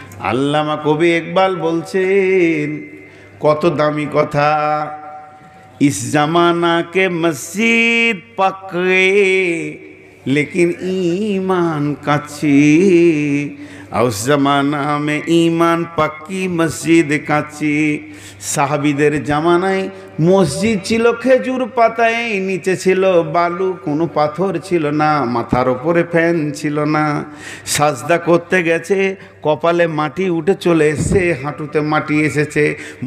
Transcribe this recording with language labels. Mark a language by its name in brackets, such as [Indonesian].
[Bangla] আল্লামা কবি ইকবাল বলছেন, কত দামি কথা। [Hindi] इस जमाना के मस्जिद पक्के लेकिन ईमान कच्ची, और उस जमाना में ईमान पक्की मस्जिद কাঁচি। [Bangla] সাহাবীদের জামানায় মসজিদ ছিল খেজুর পাতায়, নিচে ছিল বালু, কোনো পাথর ছিল না, মাথার ওপরে ফ্যান ছিল না। সাজদা করতে গেছে, কপালে মাটি উঠে চলে এসেছে, হাঁটুতে মাটি এসেছে।